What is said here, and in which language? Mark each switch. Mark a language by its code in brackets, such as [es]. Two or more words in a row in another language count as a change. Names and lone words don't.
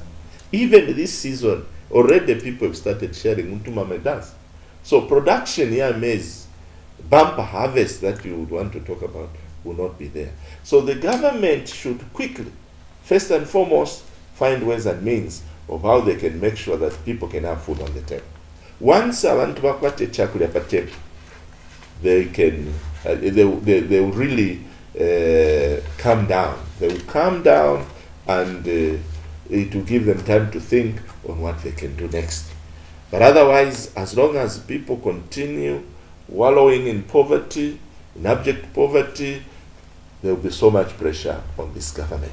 [en] Even this season, already people have started sharing Mutuma Medas. So production here, maize, bumper harvest that you would want to talk about will not be there. So the government should quickly, first and foremost, find ways and means of how they can make sure that people can have food on the table. Once [bem] abantu bakwate chakula pa [en] table, they will really calm down. They will calm down, and it will give them time to think on what they can do next. But otherwise, as long as people continue wallowing in poverty, in abject poverty, there will be so much pressure on this government.